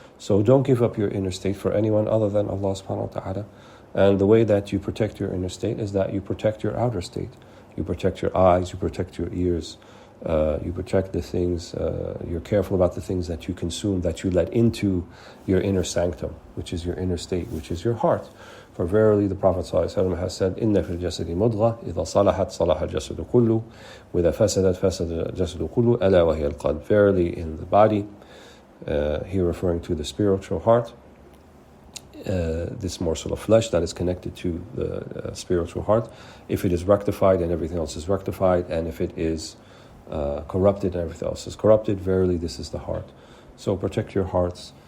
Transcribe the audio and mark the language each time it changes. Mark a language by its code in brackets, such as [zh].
[en] So don't give up your inner state for anyone other than Allah subhanahu wa ta'ala. And the way that you protect your inner state is that you protect your outer state. You protect your eyes, you protect your ears, you protect the things, you're careful about the things that you consume, that you let into your inner sanctum, which is your inner state, which is your heart. For verily the Prophet ﷺ has said, [ar] إِنَّ فِي الْجَسَدِ مُضْغَةً إِذَا صَلَحَتْ صَلَحَ الْجَسَدُ كُلُّهُ وَإِذَا فَسَدَتْ فَسَدَ الْجَسَدُ كُلُّهُ أَلَا وَهِيَ الْقَلْبُ. [en] Verily in the body, here referring to the spiritual heart, this morsel of flesh that is connected to the spiritual heart, if it is rectified, and everything else is rectified, and if it is corrupted and everything else is corrupted, verily this is the heart. So protect your hearts.